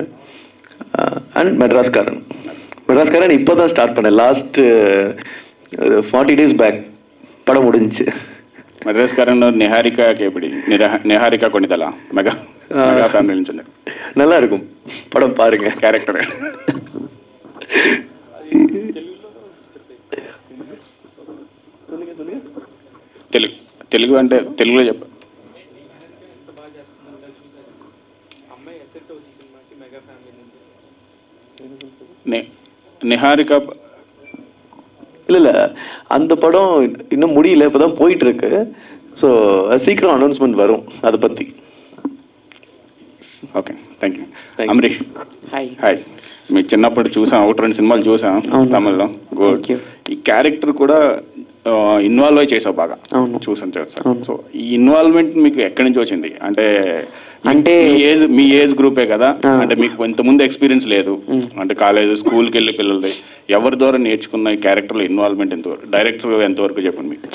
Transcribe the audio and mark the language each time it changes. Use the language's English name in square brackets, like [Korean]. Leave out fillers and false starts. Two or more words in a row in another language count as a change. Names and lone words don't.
[Tamil] அண்ட் மெட்ராஸ்காரன் இப்போ தான் ஸ்டார்ட் பண்ணேன், [English] last 40 days back [Tamil] படம் முடிஞ்சிச்சு. மெட்ராஸ்காரன் நெஹாரிகாக்கு எப்படி? நெஹாரிகா கொண்டுதலாம் மெகா ஃபேமிலின்னு சொன்னேன், நல்லா இருக்கும் படம் பாருங்க. [Telugu] கேரக்டர் తెలుగు అంటే తెలుగులో చెప్ప. [Tamil] நிஹாரிகா இல்லை அந்த படம் இன்னும் முடியல, இப்போ தான் போயிட்டு இருக்கு. ஸோ சீக்கிரம் அனௌன்ஸ்மெண்ட் வரும் அதை பற்றி. [English] Okay, thank you. [Telugu] అమరీష్ హాయ్. మీ చిన్నప్పుడు చూసాం, 1-2 సినిమాలు చూసాం తమిళ్లో. గుడ్. ఈ క్యారెక్టర్ కూడా ఇన్వాల్వ్ అయి చేసావు బాగా, చూసాను సార్. సో ఈ ఇన్వాల్వ్మెంట్ మీకు ఎక్కడి నుంచి వచ్చింది? అంటే మీ [English] age group [Telugu] కదా, అంటే మీకు ఇంతకుముందు ఎక్స్పీరియన్స్ లేదు, అంటే [English] college school [Telugu] వెళ్ళి పిల్లలది, ఎవరి ద్వారా నేర్చుకున్న ఈ క్యారెక్టర్లో ఇన్వాల్వ్మెంట్ ఎంతవరకు, డైరెక్టర్ ఎంతవరకు చెప్పండి మీకు?